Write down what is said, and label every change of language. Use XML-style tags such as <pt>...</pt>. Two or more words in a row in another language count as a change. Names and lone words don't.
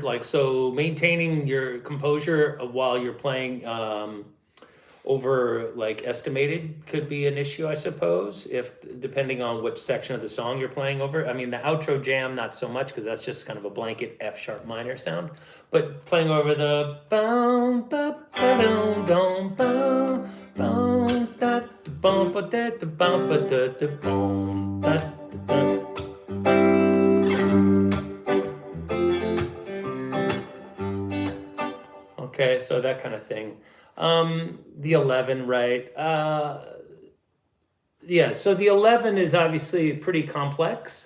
<en>Like, so maintaining your composure while you're playing over like estimated could be an issue, I suppose, if depending on which section of the song you're playing over. I mean, the outro jam, not so much, because that's just kind of a blanket F sharp minor sound. But playing over the boom ba ba dum dum boom boom da boom ba da da boom ba da da boom da da. Okay, so that kind of thing. The 11, right? Yeah, so the 11 is obviously pretty complex.</en>